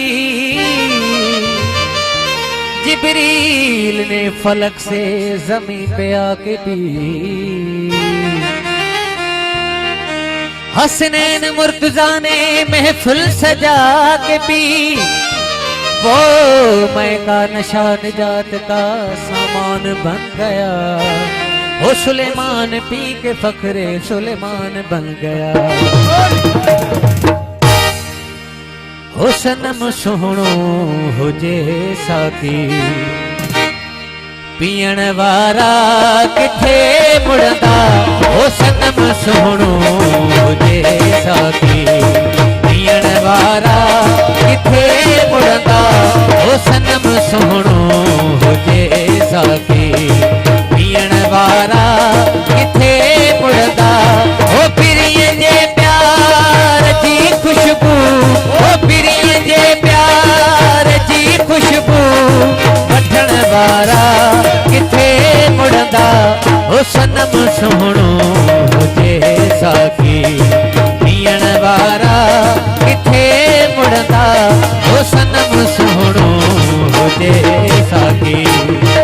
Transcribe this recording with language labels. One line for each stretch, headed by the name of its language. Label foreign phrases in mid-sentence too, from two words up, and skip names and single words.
Urdu: جبریل نے فلک سے زمین پہ آکے پی حسنین مرتضیٰ نے محفل سجا کے پی وہ مے کا نشہ نجات کا سامان بن گیا وہ سلیمان پی کے فخرِ سلیمان بن گیا
Sindhi: हो सनम सोहणो हुजे साथी पीण वारा किथे मुड़दा हो सनम सोहणो हुजे साथी पीण वारा किथे मुड़दा हो सनम सोहणो हुजे साथी पीण वारा किथे मुड़दा हो पिरीअ जे प्यार जी खुशबू हो पिरीअ जे प्यार जी खुशबू वठण वारा किथे मुड़दा हो सनम सोहणो हुजे साथी पीण वारा किथे मुड़दा हो सनम सोहणो हुजे साथी।